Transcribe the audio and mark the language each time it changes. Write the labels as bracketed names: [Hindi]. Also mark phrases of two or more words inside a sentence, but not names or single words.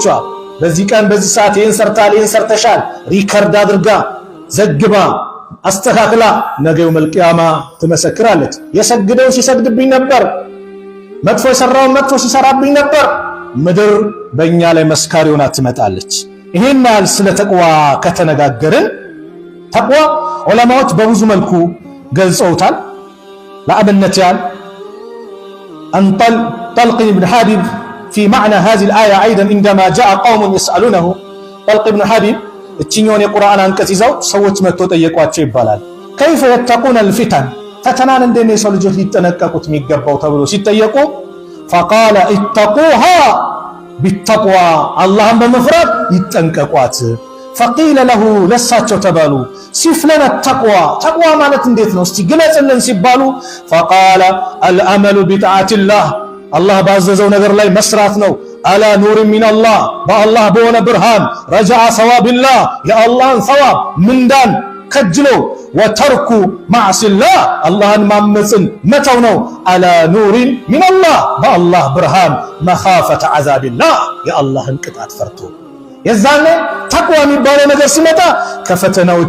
[Amharic] በዚህ ቀን በዚህ ሰዓት ይህን ሰርታል፣ ይህን ሰርተሻል፣ ሪከርድ አድርጋ ዘግባ አስተካክላ ነገ [Arabic] يوم القيامة [Amharic] ትመሰክራለች። የሰግደው ሲሰግድብኝ ነበር፣ መጥፎ የሰራውን መጥፎ ሲሰራብኝ ነበር። ምድር በእኛ ላይ መስካሪ ሆና ትመጣለች። ይሄን ያህል ስለ ተቅዋ ከተነጋገርን፣ ተቅዋ ዑለማዎች በብዙ መልኩ ገልጸውታል። ለአብነት ያህል ጠልቅ ብን ሐቢብ في [Arabic] معنى هذه الآية أيضا عندما جاء قوم يسألونه، طلق بن حبيب [Amharic] እችኛውን የቁርአን አንቀጽ ይዘው ሰዎች መጥተው ጠየቋቸው ይባላል። [Arabic] كيف يتقون الفتن፣ [Amharic] ፈተናን እንዴት ነው የሰው ልጆች ሊጠነቀቁት የሚገባው ተብሎ ሲጠየቁ [Arabic] فقال اتقوها بالتقوى፣ [Amharic] አላህን በመፍራት ይጠንቀቋት። [Arabic] فقيل له [Amharic] ለሳቸው ተባሉ [Arabic] صف لنا [Amharic] التقوى፣ ተቅዋ ማለት እንዴት ነው እስቲ ግለጽልን ሲባሉ [Arabic] فقال الأمل بطاعة الله፣ [Amharic] አላህ ባዘዘው ነገር ላይ መስራት ነው። [Arabic] على نور من الله፣ [Amharic] በአላህ በሆነ ብርሃን። [Arabic] رجاء ثواب الله፣ [Amharic] የአላህን ሰዋብ ምንዳን ከጅሎ። [Arabic] وترك معصية الله፣ [Amharic] አላህን ማመፅን መተው ነው። አላ [Arabic] نور من الله፣ [Amharic] በአላህ ብርሃን። [Arabic] مخافة عذاب الله፣ [Amharic] የአላህን ቅጣት ፈርቶ። የዛኔ ተቅዋ የሚባለው ነገር ሲመጣ ከፈተናዎች